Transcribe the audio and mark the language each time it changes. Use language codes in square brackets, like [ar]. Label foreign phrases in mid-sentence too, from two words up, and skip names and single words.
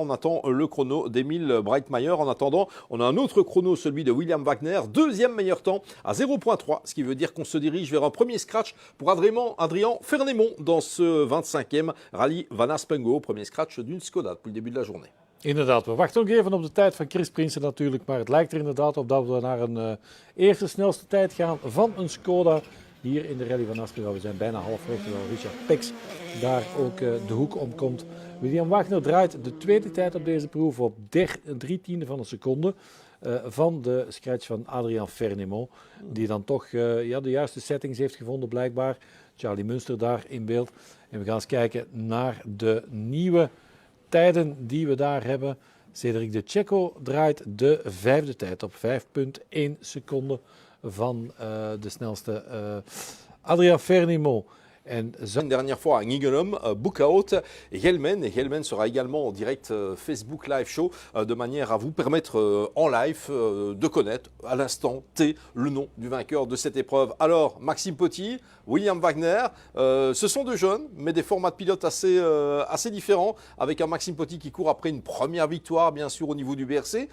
[fr] On attend le chrono d'Emile Breitmayer. En attendant, on a un autre chrono, celui de William Wagner, deuxième meilleur temps à 0,3, ce qui veut dire qu'on se dirige vers un premier scratch pour Adrien Fernémont dans ce 25e rallye Van Aspengo, premier scratch d'une Skoda depuis le début de la journée. [nl] Inderdaad, we wachten nog even op de tijd van Chris Prinsen natuurlijk, maar het lijkt er inderdaad op dat we naar een eerste snelste tijd gaan van een Skoda hier in de rally van Aspengo. We zijn bijna halfweg, terwijl Richard Pex daar ook de hoek om komt. William Wagner draait de tweede tijd op deze proef op 3/10 van een seconde van de scratch van Adrien Fernémont, die dan toch de juiste settings heeft gevonden blijkbaar. Charlie Münster daar in beeld. En we gaan eens kijken naar de nieuwe tijden die we daar hebben. Cédric de Checo draait de vijfde tijd op 5,1 seconden van de snelste Adrien Fernémont. [fr] Une dernière fois à Niggelum, Bookout et Helmen. Et Helmen sera également en direct Facebook Live Show de manière à vous permettre en live de connaître à l'instant T le nom du vainqueur de cette épreuve. Alors, Maxime Pottier, William Wagner, ce sont deux jeunes, mais des formats de pilotes assez différents, avec un Maxime Pottier qui court après une première victoire, bien sûr, au niveau du BRC.